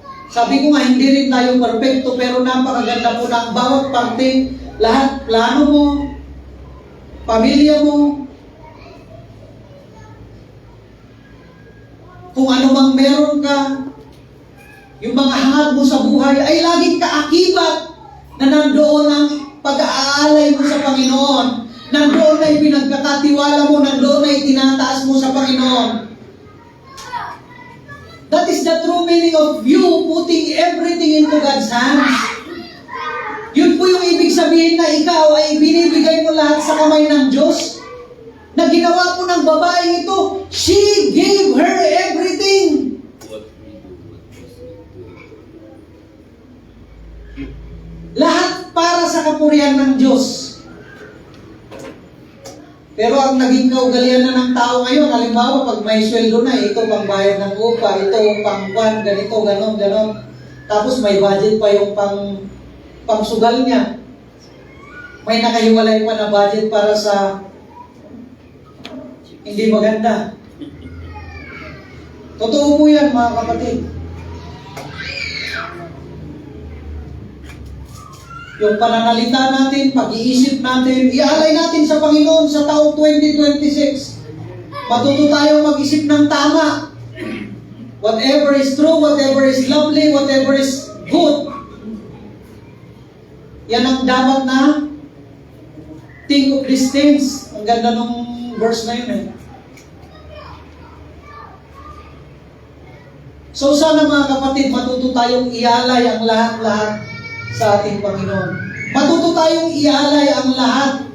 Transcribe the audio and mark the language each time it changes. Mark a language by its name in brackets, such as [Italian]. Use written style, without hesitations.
[Filipino] Sabi ko nga, hindi rin tayo perfecto, pero napakaganda po ng bawat parte, lahat, plano mo, pamilya mo, kung ano mang meron ka, yung mga hangad mo sa buhay, ay laging kaakibat na nandoon ang pag-aalay mo sa Panginoon. Nandoon ay pinagkakatiwala mo, nandoon ay tinataas mo sa Panginoon. [English] That is the true meaning of you putting everything into God's hands. [Filipino] Yun po yung ibig sabihin na ikaw ay binibigay mo lahat sa kamay ng Diyos. Na ginawa po ng babae ito, [English] she gave her everything. [Filipino] Lahat para sa kapurihan ng Diyos. Pero ang naging kaugalian na ng tao ngayon, halimbawa pag may sweldo na, ito pang bayad ng upa, ito pang kwan, ganito, ganon. Tapos may budget pa yung pang sugal niya. May nakahiwalay pa na budget para sa hindi maganda. Totoo po yan, mga kapatid. Yung pananalita natin, pag-iisip natin, ialay natin sa Panginoon sa taong 2026. Matuto tayong mag-isip ng tama. [English] Whatever is true, whatever is lovely, whatever is good, [Filipino] yan ang dapat na [English] think of these things. [Filipino] Ang ganda nung verse na yun So sana mga kapatid, matuto tayong ialay ang lahat-lahat sa ating Panginoon. Matuto tayong ialay ang lahat.